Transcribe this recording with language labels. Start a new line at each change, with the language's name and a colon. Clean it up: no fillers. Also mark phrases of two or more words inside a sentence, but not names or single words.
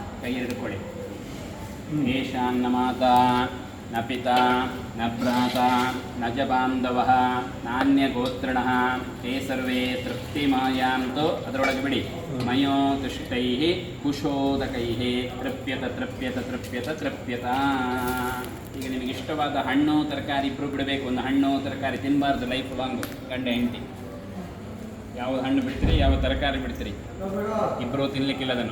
Kannada: ಕೈ ಹಿಡಿದುಕೊಳ್ಳಿ.
Sanskrit: ಏಷಾನ್ನ ಮಾತಾ ನ ಪಿತಾ ನ ಭ್ರಾತಾ ನ ಚ ಬಾಂಧವಃ ನಾನ್ಯ ಗೋತ್ರಿಣಃ ತೇ ಸರ್ವೇ ತೃಪ್ತಿಮಾಯಾಂತೋ
Kannada: ಅದರೊಳಗೆ ಬಿಡಿ.
Sanskrit: ಮಯೋ ತುಷ್ಟೈಃ ಕುಶೋದಕೈಃ ತೃಪ್ಯತ ತೃಪ್ಯತ ತೃಪ್ಯತ ತೃಪ್ಯತ.
Kannada: ಈಗ ನಿಮಗೆ ಇಷ್ಟವಾದ ಹಣ್ಣು ತರಕಾರಿ ಇಬ್ಬರು ಬಿಡಬೇಕು. ಒಂದು ಹಣ್ಣು ತರಕಾರಿ ತಿನ್ನಬಾರ್ದು
English: life long.
Kannada: ಗಂಡ ಹೆಂಡತಿ ಯಾವ ಹಣ್ಣು ಬಿಡ್ತೀರಿ, ಯಾವ ತರಕಾರಿ ಬಿಡ್ತೀರಿ, ಇಬ್ಬರು ತಿನ್ಲಿಕ್ಕಿಲ್ಲ ಅದನ್ನು.